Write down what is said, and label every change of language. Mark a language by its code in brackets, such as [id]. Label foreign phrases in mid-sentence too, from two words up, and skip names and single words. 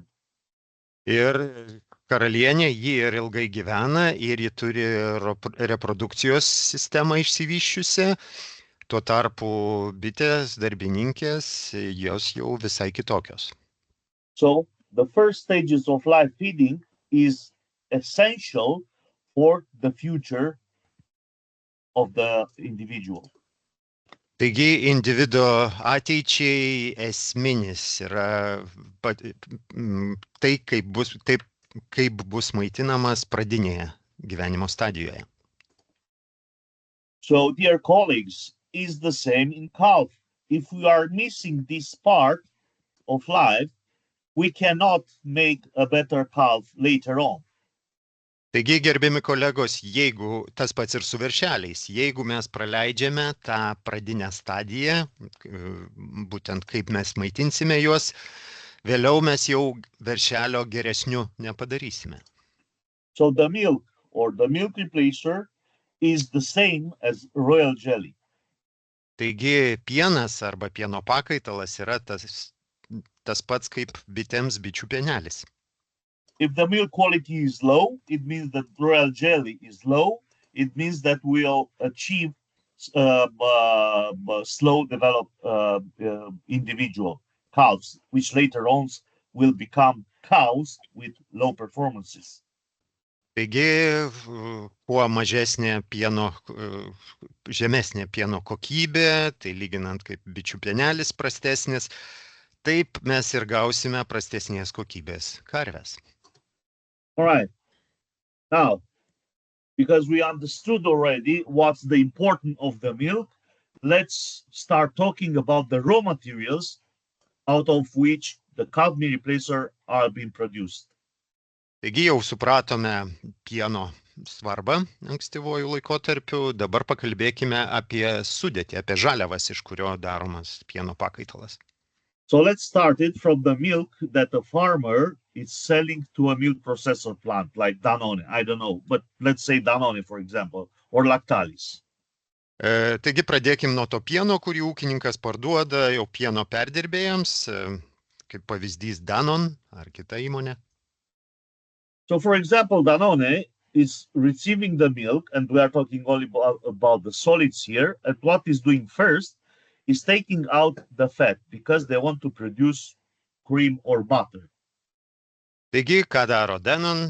[lt] Ir karalienė, ji ir ilgai gyvena, ir ji turi reprodukcijos sistemą išsivyščiusią. Tuo tarpu bitės, darbininkės, jos jau visai kitokios. [en] So the first stages of life feeding is essential for the future of the individual. [lt] Taigi individo ateičiai esminis yra tai, kaip bus maitinamas pradinėje gyvenimo stadijoje. [en] So, dear colleagues, is the same in calf. If we are missing this part of life, we cannot make a better calf later on. [lt] Taigi, gerbiami kolegos, jeigu tas pats ir su veršeliais, jeigu mes praleidžiame tą pradinę stadiją, būtent kaip mes maitinsime juos, vėliau mes jau veršelio geresniu nepadarysime. [en] So the milk or the milk replacer is the same as royal jelly. [lt] Taigi, pienas arba pieno pakaitalas yra tas pats kaip bitėms bičių pienelis. [en] If the milk quality is low, it means that royal jelly is low. It means that we'll achieve slow developed individual calves, which later on will become cows with low performances. [lt] Taigi, kuo žemesnė pieno kokybė, tai lyginant kaip bičių pienelis prastesnis, taip mes ir gausime prastesnės kokybės karves. [en] All right. Now, because we understood already what's the importance of the milk, let's start talking about the raw materials out of which the calf meal replacer are being produced. [lt] Taigi jau supratome pieno svarbą ankstyvuoju laikotarpiu, dabar pakalbėkime apie sudėtį, apie žaliavas, iš kurio daromas pieno pakaitalas. [en] So let's start it from the milk that the farmer is selling to a milk processor plant like Danone. I don't know, but let's say Danone, for example, or Lactalis. [lt] Taigi pradėkim nuo to pieno, kurį ūkininkas parduoda jau pieno perdirbėjams, kaip pavyzdys Danone ar kita įmonė. [en] So, for example, Danone is receiving the milk, and we are talking only about the solids here. And what is doing first is taking out the fat because they want to produce cream or butter. [lt] Taigi, ką daro Denon?